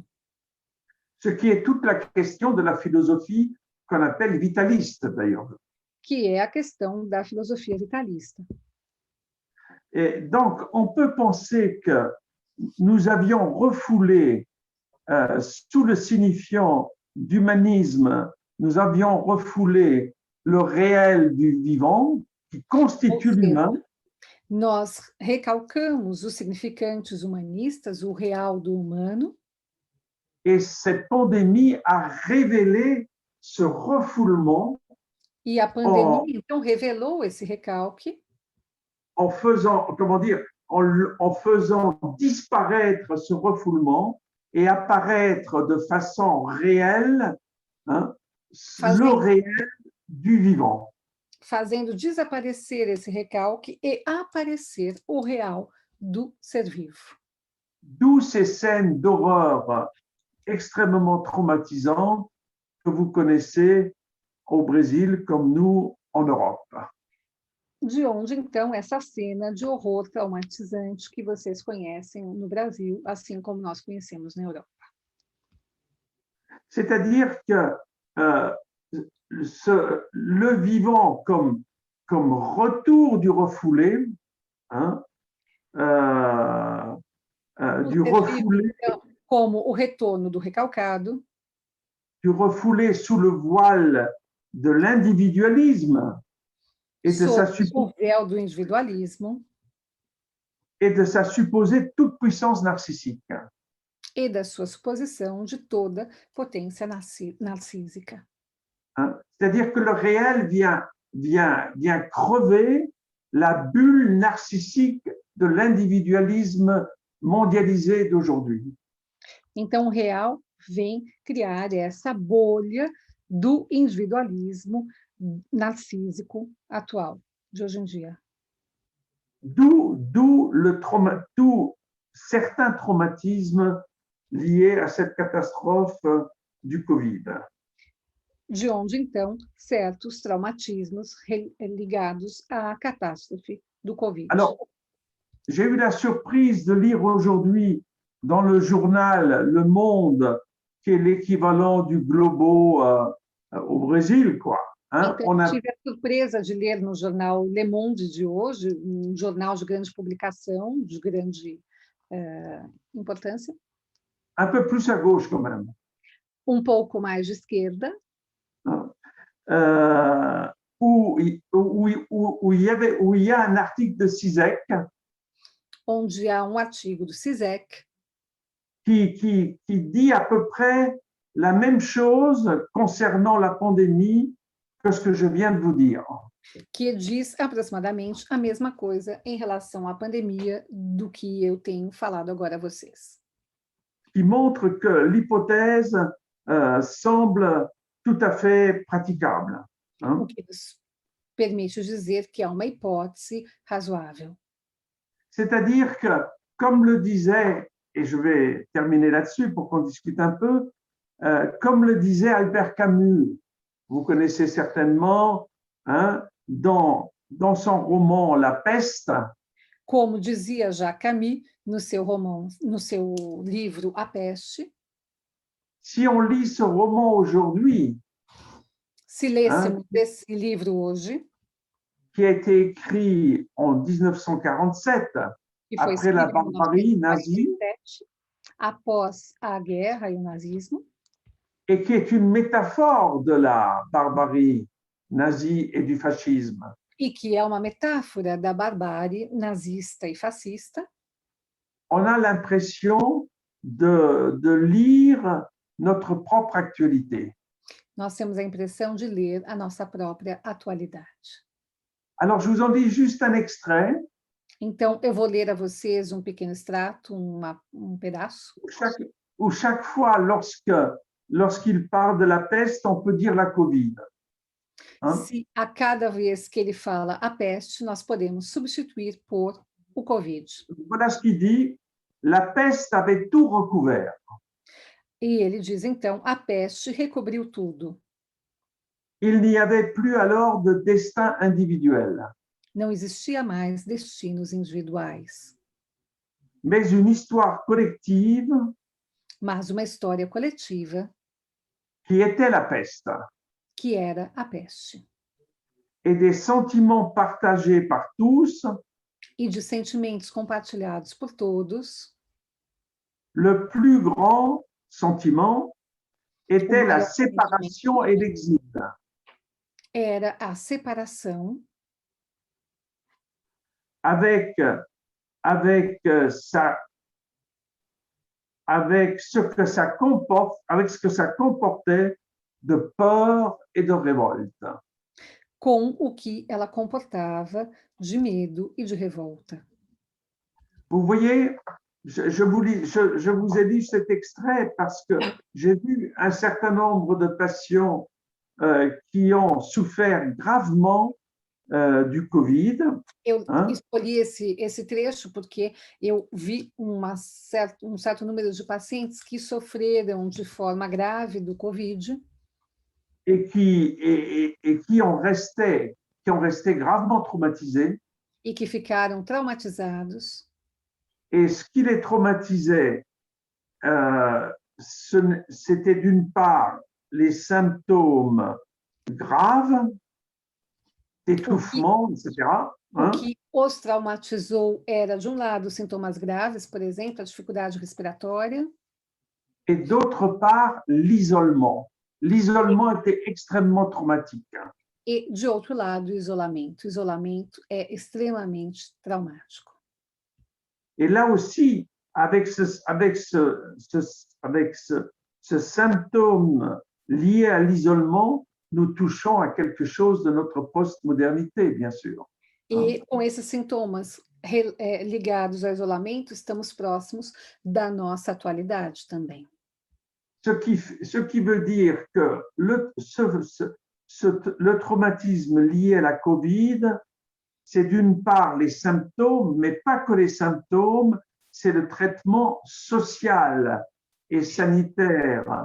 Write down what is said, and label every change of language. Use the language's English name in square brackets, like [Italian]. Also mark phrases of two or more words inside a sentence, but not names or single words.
[French] Ce qui est toute la question de la philosophie qu'on appelle vitaliste d'ailleurs. [Portuguese] que é a questão da filosofia vitalista. [French] Et donc, on peut penser que nous avions refoulé, sous le signifiant d'humanisme, nous avions refoulé le réel du vivant qui constitue l'humain. [Portuguese] Nós recalcamos os significantes humanistas, o real do humano, [French] Et cette pandémie a révélé ce refoulement [Portuguese] e a pandemia, então, revelou esse recalque, [French] en faisant, comment dire, en faisant disparaître ce refoulement et apparaître de façon réelle, hein, le réel du vivant. [Portuguese] fazendo desaparecer esse recalque e aparecer o real do ser vivo. [French] D'où ces scènes d'horreur extrêmement traumatisantes que vous connaissez au Brésil comme nous en Europe. [Portuguese] De onde, então, essa cena de horror traumatizante que vocês conhecem no Brasil, assim como nós conhecemos na Europa. [French] C'est-à-dire que le vivant comme retour du refoulé, hein, du refoulé, [Portuguese] como o retorno do recalcado, [French] du refoulé sous le voile de l'individualisme et de [Portuguese] o véu do individualismo [French] et de sa supposée toute puissance narcissique. [Portuguese] e da sua suposição de toda potência narcísica. Hein? [French] C'est-à-dire que le réel vient crever la bulle narcissique de l'individualisme mondialisé d'aujourd'hui. [Portuguese] Então, o real vem criar essa bolha do individualismo narcísico atual, de hoje em dia. [French] D'où certains traumatismes liés à cette catastrophe du Covid. [Portuguese] De onde, então, certos traumatismos ligados à catástrofe do Covid. [French] Alors, j'ai eu la surprise de lire aujourd'hui dans le journal Le Monde, qui est l'équivalent du Globo au Brésil, quoi. Hein? [Portuguese] Então, tive a surpresa de ler no jornal Le Monde de hoje, um jornal de grande publicação, de grande importância. [French] Un peu plus à gauche, quand même. [Portuguese] Um pouco mais de esquerda. [French] Où il y a un article de CISEC. [Portuguese] Onde há um artigo do CISEC. [French] Qui dit à peu près la même chose concernant la pandémie que ce que je viens de vous dire. [Portuguese] Que diz aproximadamente a mesma coisa em relação à pandemia do que eu tenho falado agora a vocês. [French] Qui montre que l'hypothèse semble tout à fait praticable. Hein? [Portuguese] permite dizer que é uma hipótese razoável. [French] C'est-à-dire que, comme le disait, et je vais terminer là-dessus pour qu'on discute un peu, comme le disait Albert Camus, vous connaissez certainement, hein, dans son roman La Peste, [Portuguese] Como dizia já Camus no seu livro A Peste, [French] si on lit ce roman aujourd'hui, [Portuguese] se hein, lêssemos esse livro hoje, [French] qui a été écrit en 1947, [Portuguese] que foi [French] après la [Portuguese] escrito em [French] barbarie nazie, [Portuguese] 1947, após a guerra e o nazismo, [French] et qui est une métaphore de la barbarie nazie et du fascisme. [Portuguese] e que é uma metáfora da barbárie nazista e fascista, [French] On a l'impression de lire notre propre actualité. [Portuguese] nós temos a impressão de ler a nossa própria atualidade. [French] Alors, je vous en dis juste un extrait. [Portuguese] Então, eu vou ler a vocês um pequeno extrato, um pedaço, [French] Où chaque fois, lorsqu'il parle de la peste, on peut dire la Covid. Hein? [Portuguese] se a cada vez que ele fala a peste, nós podemos substituir por o Covid. [French] Voilà ce qu'il dit. La peste avait tout recouvert. [Portuguese] E ele diz, então, a peste recobriu tudo. [French] Il n'y avait plus alors de destin individuel, [Portuguese] Não existia mais destinos individuais, [French] mais une histoire collective [Portuguese] mas uma história coletiva [French] qui était la peste, [Portuguese] que era a peste. [French] et des sentiments partagés par tous. [Portuguese] E de sentimentos compartilhados por todos, [French] Le plus grand sentiment était la [Portuguese] maior [French] séparation et l'exil. [Portuguese] era a separação [French] Avec, avec, avec ce que ça comporte, avec ce que ça comportait de peur et de révolte. [Portuguese] com o que ela comportava de medo e de revolta. [French] Vous voyez, je vous ai lu cet extrait parce que j'ai vu un certain nombre de patients qui ont souffert gravement du Covid. [Portuguese] Eu Hein? escolhi esse trecho porque eu vi um certo número de pacientes que sofreram de forma grave do Covid [French] Et qui ont resté gravement traumatisés. [Portuguese] e que ficaram traumatizados. [French] Et ce qui les traumatisait, c'était d'une part les symptômes graves, d'étouffement, etc. [Portuguese] O que os traumatizou era, de um lado, sintomas graves, por exemplo, a dificuldade respiratória, [French] Et d'autre part, l'isolement. L'isolement était extrêmement traumatique. [Portuguese] e, de outro lado, o isolamento. O isolamento é extremamente traumático. [French] Et là aussi, avec ce symptôme lié à l'isolement, nous touchons à quelque chose de notre postmodernité, bien sûr. [Portuguese] E com esses sintomas ligados ao isolamento, estamos próximos da nossa atualidade também. [French] Ce qui veut dire que le traumatisme lié à la Covid, c'est d'une part les symptômes, mais pas que les symptômes, c'est le traitement social et sanitaire